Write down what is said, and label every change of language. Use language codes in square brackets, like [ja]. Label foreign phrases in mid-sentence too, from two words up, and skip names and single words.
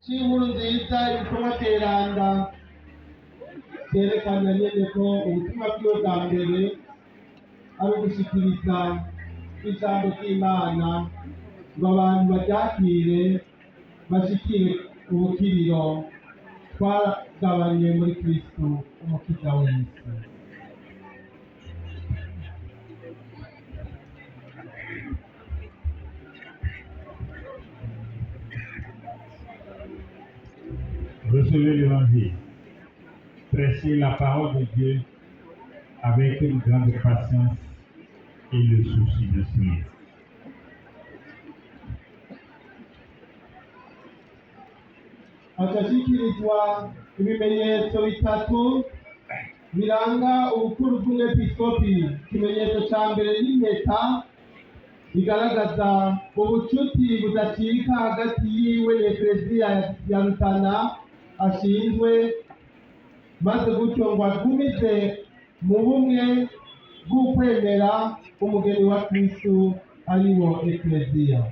[rn] cy'inkuru nziza ibikorwa teranga byerekana nyene ko ubutumwa bwiwe bwa mbere ari ugushikiriza ijambo ry'Imana ngo abantu baryakire bashikire ubukiriro twagabanye muri Kristo umukiza w'isi. [fr] Recevez l'évangile. Prêchez la parole de Dieu avec une grande patience et le souci de suivre. [rn] Hashashikirizwa ibimenyetso bitatu biranga ubukuru bw'umwepiskopi. Ikimenyetso ca mbere n'impeta bigaragaza ubucuti budacika hagati yiwe n'Ekleziya ya Rutana ashinzwe, maze gutyo ngo agumize mu bumwe bw'ukwemera umugeni wa Kristo ari wo Ekleziya.